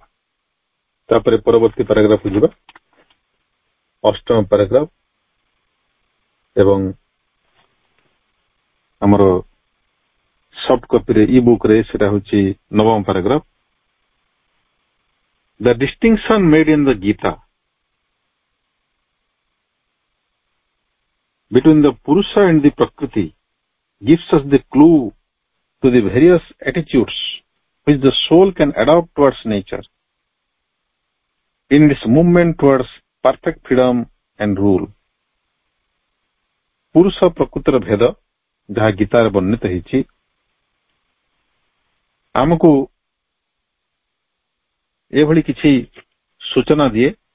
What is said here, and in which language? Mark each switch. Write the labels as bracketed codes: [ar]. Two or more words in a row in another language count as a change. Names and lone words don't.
[or] ତାପରେ ପରବର୍ତ୍ତୀ ପାରାଗ୍ରାଫକୁ ଯିବା, ଅଷ୍ଟମ ପାରାଗ୍ରାଫ ଏବଂ ଆମର [en] soft copyରେ e book [or] ରେ ସେଟା ହେଉଛି ନବମ ପାରାଗ୍ରାଫ। [en] The distinction made in the Gita between the Purusha and the Prakriti gives us the clue to the various attitudes which the soul can adopt towards nature in its movement towards perfect freedom and rule. [or] ପୁରୁଷ ପ୍ରକୃତିର ଭେଦ ଯାହା ଗୀତାରେ ବର୍ଣ୍ଣିତ ହେଇଛି, ଆମକୁ ଏଭଳି କିଛି ସୂଚନା ଦିଏ